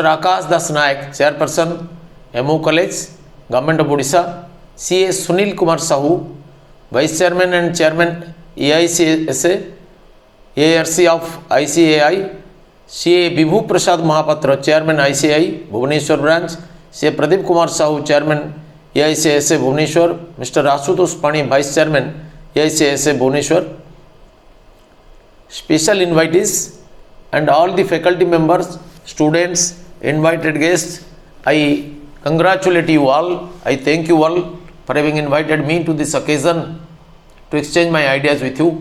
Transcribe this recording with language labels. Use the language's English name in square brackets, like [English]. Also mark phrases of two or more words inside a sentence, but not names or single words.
[English] Akash Das Nayak, Chairperson MO College, Government of Odisha, CA Sunil Kumar Sahu, Vice Chairman and Chairman AICSA, ARC of ICAI, CA Vibhu Prasad Mahapatra, Chairman ICI, Bhubaneswar Branch, CA Pradeep Kumar Sahu, Chairman AICSA Bhubaneswar, Mr. Asutosh Pani, Vice Chairman AICSA Bhubaneswar, special invitees and all the faculty members, students, invited guests, I congratulate you all. I thank you all for having invited me to this occasion to exchange my ideas with you.